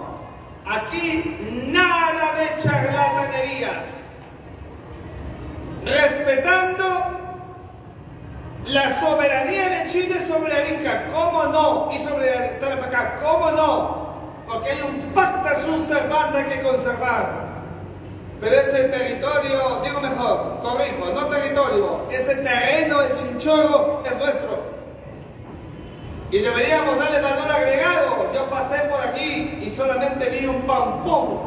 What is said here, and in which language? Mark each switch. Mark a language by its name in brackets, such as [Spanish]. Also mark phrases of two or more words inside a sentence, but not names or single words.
[Spanish] Aquí nada de charlatanerías. Respetando la soberanía de Chile sobre Arica, ¿cómo no? Y sobre Tarapacá, ¿cómo no? Porque hay un [Latin] pacta sunt servanda [Spanish] que conservar. Pero ese territorio, digo mejor, corrijo, no territorio, ese terreno, el Chinchorro, es nuestro. Y deberíamos darle valor agregado. Yo pasé por aquí y solamente vi un pampón.